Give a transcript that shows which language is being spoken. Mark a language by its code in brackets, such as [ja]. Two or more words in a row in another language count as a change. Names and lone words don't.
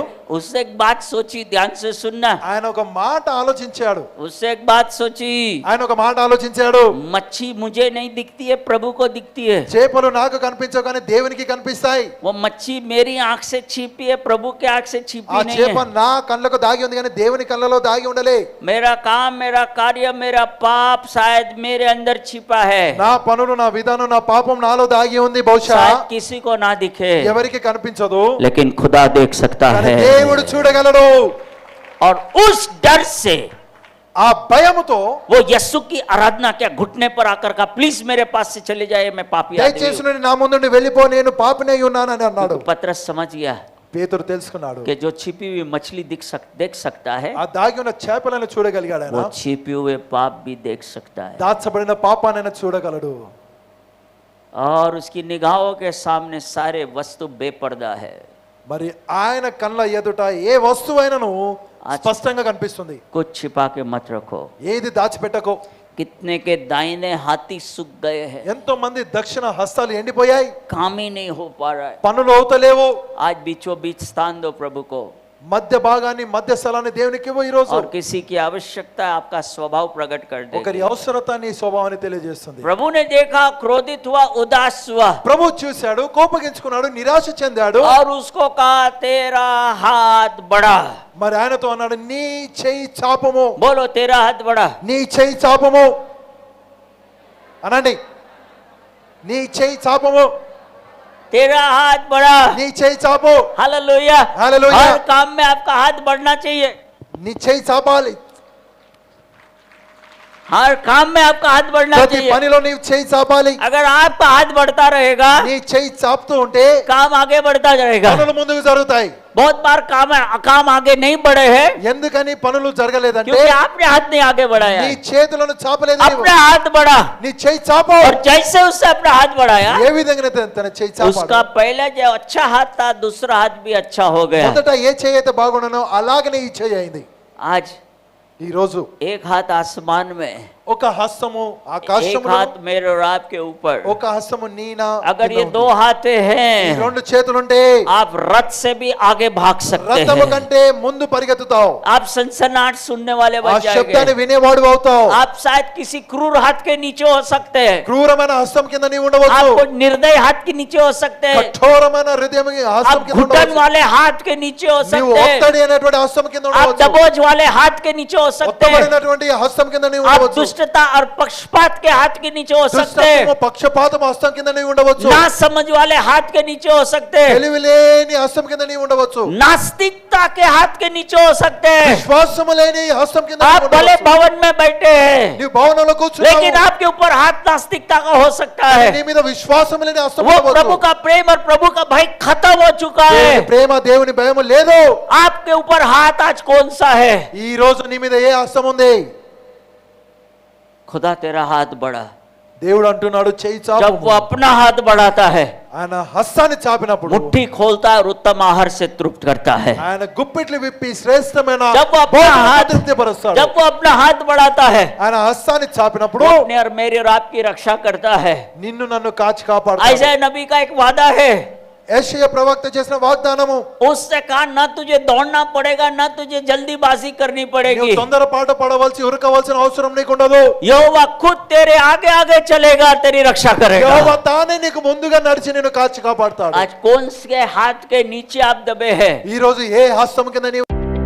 [hi] उससे एक बात सोची, ध्यान से सुनना। [te] ఆయన ఒక మాట ఆలోచించాడు. [hi] उससे एक बात सोची, [te] ఆయన ఒక మాట ఆలోచించాడు. [hi] मच्छी मुझे नहीं दिखती है, प्रभु को दिखती है। [te] చేపలు నాకు కనిపించవు కానీ దేవునికి కనిపిస్తాయి. [hi] वो मच्छी मेरी आंख से छिपी है, प्रभु के आंख से [te] ఆ [hi] छिपी नहीं [te] చేప [hi] है। [te] నా కళ్ళకు దాగి ఉంది కానీ దేవుని కళ్ళలో దాగి ఉండలే. [hi] मेरा काम, मेरा कार्य, मेरा पाप शायद मेरे अंदर छिपा है, [te] నా పనులు, నా విధానం, నా పాపం నాలో దాగి ఉంది. బహుశా [hi] शायद किसी को ना दिखे, [te] ఎవరికి కనిపించదు [hi] लेकिन खुदा देख सकता [te] కానీ [hi] है। [te] దేవుడు చూడగలడు. [hi] और उस डर से [te] ఆ భయముతో [hi] वो यीशु की आराधना क्या घुटने पर आकर कहा, प्लीज मेरे पास से चले जाए, मैं पापी आदमी [te] దయచేసి [hi] हूं। [te] నుండి నా ముందు నుండి వెళ్ళిపో, నేను పాపినై ఉన్నానని అన్నాడు. [hi] तो पतरस समझ गया [te] పేతురు తెలుసుకున్నాడు, [hi] कि जो छिपी हुई मछली देख सकता है, [te] ఆ దాగి ఉన్న చేపలను చూడగలిగాడు. ఆయన [hi] वो छिपे हुए पाप भी देख सकता है। [te] దాచబడిన పాపాన్ని చూడగలడు. [hi] और उसकी निगाहों के सामने सारे वस्तु बेपर्दा है। [te] మరి ఆయన కళ్ళ ఎదుట ఏ వస్తువైనను స్పష్టంగా కనిపిస్తుంది. [hi] कुछ छिपा के मत रखो। [te] ఏది దాచిపెట్టకో. [hi] कितने के दाहिने हाथी सूख गए हैं, [te] ఎంతో మంది దక్షిణ హస్తాలు ఎండిపోయాయి, [hi] काम ही नहीं हो पा रहा है। [te] పనులు అవుతలేవు. [hi] आज बीचों बीच स्थान दो प्रभु को, [te] మధ్య భాగాన్ని, మధ్య స్థలాన్ని దేవునికి ఇవ్వు ఈ రోజు. [hi] और किसी की आवश्यकता आपका स्वभाव प्रकट कर [te] ఒకరి [hi] दे। [te] అవసరత నీ స్వభావాన్ని తెలియజేస్తుంది. [hi] प्रभु ने देखा, क्रोधित हुआ, उदास हुआ, [te] ప్రభు చూశాడు, కోపగించుకున్నాడు, నిరాశ చెందాడు. [hi] और उसको कहा तेरा हाथ बड़ा। [te] మరి ఆయనతో అన్నాడు, నీ చెయ్యి చాపము, बोलो तेरा हाथ बड़ा। నీ చెయ్యి చాపము అనండి. నీ చెయ్యి చాపము, [hi] तेरा हाथ बड़ा। [te] నీ చెయ్యి చాపు, [hi] हालेलुया। हालेलुया। हर काम में आपका हाथ बढ़ना चाहिए, [te] నీ చెయ్యి చాపాలి. [hi] हर काम में आपका हाथ बढ़ना [te] ప్రతి [hi] चाहिए। [te] పనిలో నీ చెయ్యి చాపాలి. [hi] अगर आपका हाथ बढ़ता रहेगा, [te] నీ చెయ్యి చాపుతూ ఉంటే [hi] काम आगे बढ़ता जाएगा। [te] పనులు ముందుకు జరుగుతాయి. [hi] बहुत बार काम आगे नहीं बढ़े हैं [te] ఎందుకని పనులు జరగలేదంటే [hi] क्योंकि आपने हाथ नहीं आगे बढ़ाया [te] నీ [hi] है। [te] చేతులను చాపలేదు. [hi] अपना हाथ बढ़ा, [te] నీ చెయ్యి చాపు. [hi] और जैसे उससे अपना हाथ बढ़ाया, [te] ఏ విధంగా తన చెయ్యి చాపాడు. [hi] उसका पहले जो अच्छा हाथ था, दूसरा हाथ भी अच्छा हो गया। [te] మొదట ఏ చెయ్యి అయితే బాగుండనో అలాగనే ఈ చెయ్యి అయింది. [hi] आज [te] ఈ రోజు [hi] एक हाथ आसमान में, [te] ఒక హస్తము [hi] एक [te] ఆకాశంలో, [hi] हाथ मेरे और आपके ऊपर। [te] ఒక హస్తము నీనా. [hi] अगर ये दो हाथ [te] ఈ [hi] हैं, [te] రెండు చేతులుంటే [hi] आप रथ से भी आगे भाग सकते [te] రథము [hi] हैं। [te] కంటే ముందు పరిగెత్తుతావు. [hi] आप सनसनाहट सुनने वाले [te] ఆ [hi] बन [te] శబ్దాన్ని [hi] जाएंगे। [te] వినేవాడు అవుతావు. [hi] आप शायद किसी क्रूर हाथ के नीचे हो सकते हैं, [te] క్రూరమైన హస్తం కింద నీవు ఉండవచ్చు. [hi] आपको निर्दय हाथ के नीचे हो सकते हैं, [te] కఠోరమైన హృదయం హస్తం [hi] आप [te] కింద [hi] घुटन [te] ఉండవచ్చు. [hi] वाले हाथ के नीचे हो [te] నీవు [hi] सकते हैं, [te] ఒత్తడి అనేటువంటి హస్తం కింద [hi] आप [te] ఉండవచ్చు. [hi] दबोच वाले हाथ के नीचे हो सकते हैं, [te] ఒత్తబడినటువంటి హస్తం కింద నీవు [hi] आप [te] ఉండవచ్చు. [hi] दुष्टता और पक्षपात के हाथ के नीचे हो सकते हैं, [te] దుష్టత్వము, పక్షపాతము హస్తం కింద నీవు ఉండవచ్చు. [hi] ना समझ वाले हाथ के नीचे हो सकते हैं, [te] తెలివిలేని హస్తం కింద నీవు ఉండవచ్చు. [hi] नास्तिकता के हाथ के नीचे हो सकते हैं। [te] విశ్వాసము లేని హస్తం కింద [hi] आप [te] నీవు [hi] भले [te] ఉండవచ్చు. [hi] भवन में बैठे हैं, [te] నీవు భవనంలో కూర్చున్నావు, [hi] लेकिन आपके ऊपर हाथ नास्तिकता का हो सकता है। [te] నీ మీద విశ్వాసం లేని హస్తం [hi] वो [te] ఉండవచ్చు. [hi] प्रभु का प्रेम और प्रभु का भय खत्म हो चुका [te] దేవుని [hi] है। [te] ప్రేమ, దేవుని భయము లేదు. [hi] आपके ऊपर हाथ आज कौन सा है? [te] ఈ రోజు నీ మీద ఏ హస్తం ఉంది? [hi] खुदा तेरा हाथ बढ़ा। [te] దేవుడు అంటున్నాడు, చెయ్యి [hi] जब [te] చాపు. [hi] वो अपना हाथ बढ़ाता है, [te] ఆయన హస్తాన్ని చాపినప్పుడు [hi] मुट्ठी खोलता है और उत्तम आहार से तृप्त करता है। [te] ఆయన గుప్పిట్లు విప్పి శ్రేష్టమైన [hi] जब वो अपना [te] భోజనాన్ని [hi] हाथ [te] తృప్తిపరుస్తాడు. [hi] जब वो अपना हाथ बढ़ाता है, [te] ఆయన హస్తాన్ని చాపినప్పుడు [hi] वो अपने और मेरी और आपकी रक्षा करता है। [te] నిన్ను నన్ను కాచి కాపాడుతాడు. [hi] ऐसा नबी का एक वादा है, [te] యెషయా ప్రవక్త చేసిన వాగ్దానము, [hi] उससे कहा न तुझे दौड़ना पड़ेगा, न तुझे जल्दीबाजी करनी [te] నీవు [hi] पड़ेगी। [te] తొందరపాటు పడవలసి ఉరకవలసిన అవసరం నీకుండదు. [hi] यहोवा खुद तेरे आगे आगे चलेगा, तेरी रक्षा करेगा। [te] యెహోవా తానే నీకు ముందుగా నడిచి నిన్ను కాచి కాపాడుతాడు. [hi] आज कौन से हाथ के नीचे आप दबे हैं? [te] ఈ రోజు ఏ హస్తం కింద నీవు